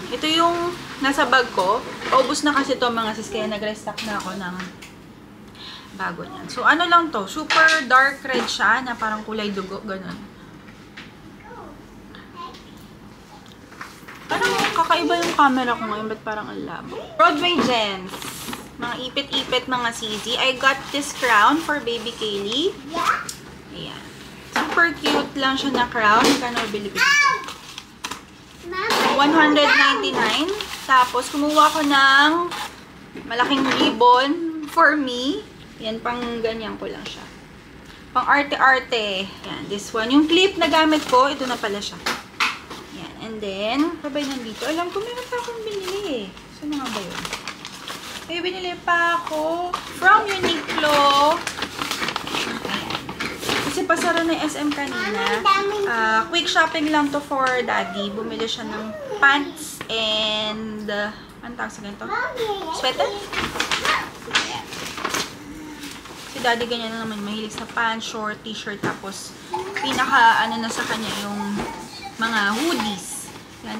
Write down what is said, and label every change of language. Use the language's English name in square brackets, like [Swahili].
[Filipino] Ito yung nasa bag ko. Paubos na kasi to mga sis, kaya nag-restock na ako ng bago niyan. So, ano lang to? Super dark red siya na parang kulay dugo. Ganun. Parang kakaiba yung camera ko ngayon, ba't parang ang labo? Broadway Gems. Mga ipit-ipit, mga CZ. [English] I got this crown for Baby Kaylee. [Filipino] Ayan. Super cute lang siya na crown. Magkano bili ko dito? 199. Tapos, kumuha ko ng malaking ribbon [English] for me. [Filipino] Yan, pang ganyan ko lang siya. Pang arte-arte. Yan, [English] this one. [Filipino] Yung clip na gamit ko, ito na pala siya. And then, sabay nandito. Alam ko, meron pa akong binili eh. Saan nga ba yun? May binili pa ako from Uniqlo. Ayan. Kasi pasara na yung SM kanina. Quick shopping lang to for daddy. Bumili siya ng pants and anong tawag sa ganito? Sweater? Ayan. Si daddy ganyan na naman. Mahilig sa pants, short, t-shirt. Tapos, pinaka ano na sa kanya yung mga hoodies. Yan.